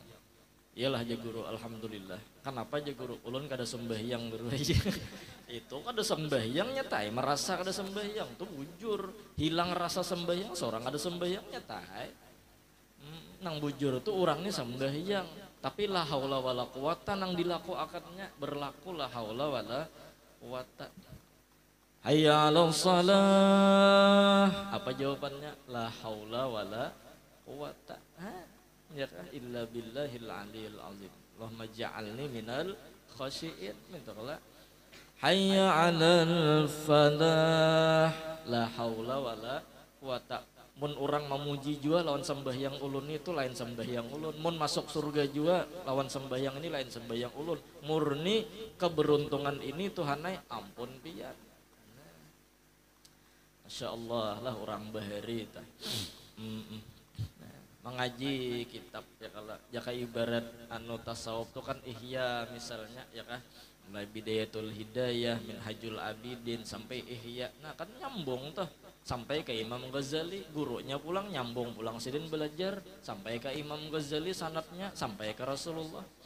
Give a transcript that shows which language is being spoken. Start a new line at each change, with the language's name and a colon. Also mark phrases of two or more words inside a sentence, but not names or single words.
Banjar: Iyalah aja guru alhamdulillah. Kenapa aja guru ulun kada sembahyang guru aja. Itu kada sembahyangnya tai, merasa kada sembahyang tuh bujur, hilang rasa sembahyang seorang kada sembahyangnya tai. Nang bujur tuh orangnya sembahyang, tapi
Arabic: لا حول ولا قوة
Banjar: nang dilaku akadnya berlaku
Arabic: لا حول ولا قوة. حي على الصلاة.
Banjar: Apa jawabannya?
Arabic: لا حول ولا قوة. يا إلا بالله العلي العظيم. اللهم اجعلني من الخاشعين. Mintalah. حي على الفلاح. لا حول ولا قوة.
Banjar: Mun orang memuji jua lawan sembahyang ulun itu lain sembahyang ulun. Mun masuk surga jua lawan sembahyang ini lain sembahyang ulun. Murni keberuntungan ini Tuhanai ampun pian.
Arabic: ما شاء الله
Banjar: lah orang bahari tah. Nah, mengaji kitab ya kalau ya kayak ibarat anu tasawuf tuh kan ihya misalnya ya kan, mulai bidayatul hidayah minhajul abidin sampai ihya, nah kan nyambung tuh sampai ke Imam Ghazali, gurunya pulang nyambung pulang sidin belajar sampai ke Imam Ghazali sanatnya sampai ke Rasulullah.